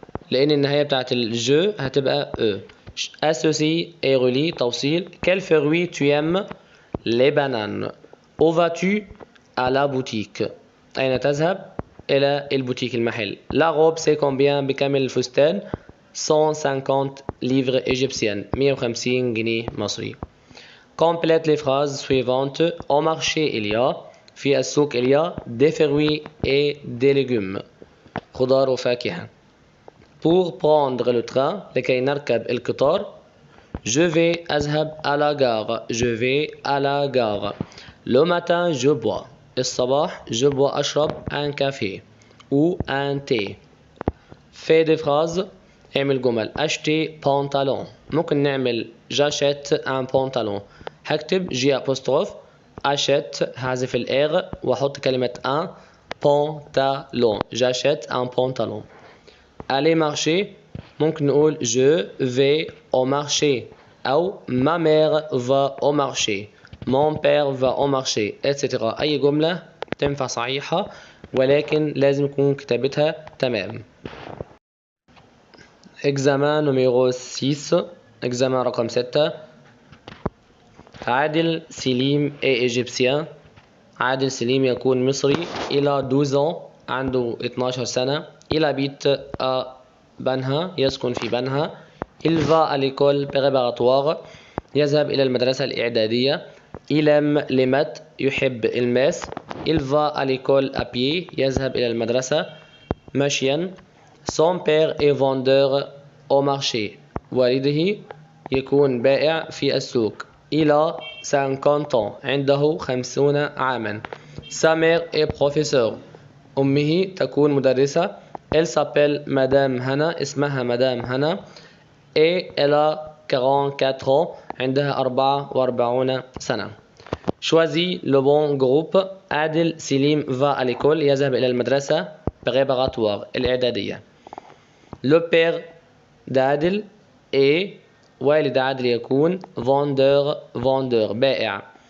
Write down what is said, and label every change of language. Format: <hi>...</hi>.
<ar>لأن النهاية بتاعت الجو هتبقى e.</ar> <fr>associé et relie توصيل. quel fruit tu aimes؟ les bananes. où vas-tu؟ à la boutique.</fr> <ar>أين تذهب؟ إلى البوتيك المحل.</ar> <fr>la robe c'est combien؟</fr> <ar>بكم الفستان؟</ar> <fr>150 livres égyptiennes.</fr> <ar>150 جنيه مصري.</ar> <fr>complète les phrases suivantes. au marché il y a.</fr> <ar>في السوق</ar> <fr>il y a des fruits et des légumes.</fr> <ar>خضار وفاكهة.</ar> <fr>pour prendre le train.</fr> <ar>لكي نركب القطار.</ar> <fr>je vais أذهب à la gare. je vais à la gare. le matin je bois. الصباح je bois أشرب un café ou un thé. fais des phrases.</fr> <ar>اعمل جمل.</ar> <fr>acheter pantalon.</fr> <ar>ممكن نعمل</ar> <fr>j'achète un pantalon.</fr> <ar>هكتب J apostrophe achète هحذف الإغ وأحط كلمة</ar> <fr>un pantalon. j'achète un pantalon. aller marcher.</fr> <ar>ممكن نقول</ar> <fr>je vais au marché أو ma mère va au marché. mon père va au marché etc.</fr> <ar>أي جملة تنفع صحيحة ولكن لازم يكون كتابتها تمام.</ar> <fr>examen numéro 6. examen</fr> <ar>رقم 6.</ar> <fr>عادل سليم est égyptien.</fr> <ar>عادل سليم يكون مصري.</ar> <fr>il a 12 ans.</fr> <ar>عنده 12 سنة.</ar> <fr>il habite à بنها.</fr> <ar>يسكن في بنها.</ar> <fr>il va à l'école préparatoire.</fr> <ar>يذهب إلى المدرسة الإعدادية.</ar> <fr>il aime les maths.</fr> <ar>يحب الماس.</ar> <fr>il va à l'école à pied.</fr> <ar>يذهب إلى المدرسة مشيا.</ar> <fr>son père est vendeur au marché.</fr> <ar>والده يكون بائع في السوق.</ar> <fr>il a 50 ans.</fr> <ar>عنده 50 عاما.</ar> <fr>sa mère est professeur.</fr> <ar>أمه تكون مدرسة.</ar> <fr>elle s'appelle Madame Hana.</fr> <ar>اسمها مدام هنا.</ar> <fr>et elle a 44 ans.</fr> <ar>عندها 44 سنة.</ar> <fr>choisis le bon groupe. عادل سليم va à l'école.</fr> <ar>يذهب إلى المدرسة préparatoire الإعدادية.</ar> <fr>le père d'Adil est</fr> <ar>والد عادل يكون</ar> <fr>vendeur بائع.</fr>